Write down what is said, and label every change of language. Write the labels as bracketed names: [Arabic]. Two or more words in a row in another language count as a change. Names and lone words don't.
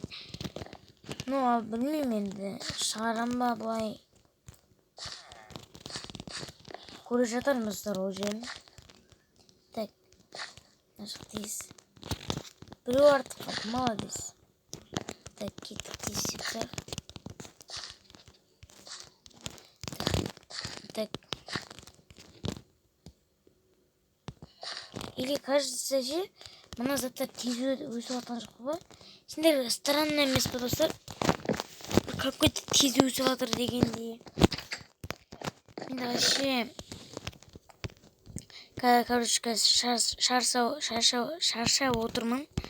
[Kazakh] Ал білмеймін енді, шығарам ба бұлай. Көре жатармыздар ол жерін. Так, ашық тез. Біреу артық қалды, молодец. Так, кеттік тез сектор. Так. [Russian] Или кажется же, [Kazakh] мына заттар тез өсіп жатқан жоқ па? Сендер странно емес па достар? Какой-то тез өсіп жатыр дегендей. Мен [Russian] вообще короче, [Kazakh] шаршап отырмын.